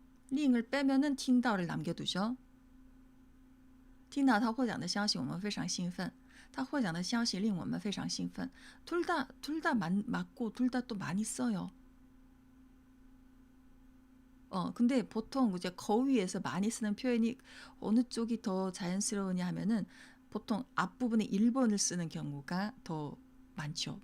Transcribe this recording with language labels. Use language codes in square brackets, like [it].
[ko] 링을 빼면은 听到를 남겨두죠. [zh] 听到他获奖的消息我们非常兴奋.他获奖的消息令我们非常兴奋. [ko] 둘 다 맞고 둘 다 또 많이 써요. 근데 보통 이제 거위에서 많이 쓰는 표현이 어느 쪽이 더 자연스러우냐 하면은 보통 앞부분에 1번을 쓰는 경우가 더 많죠.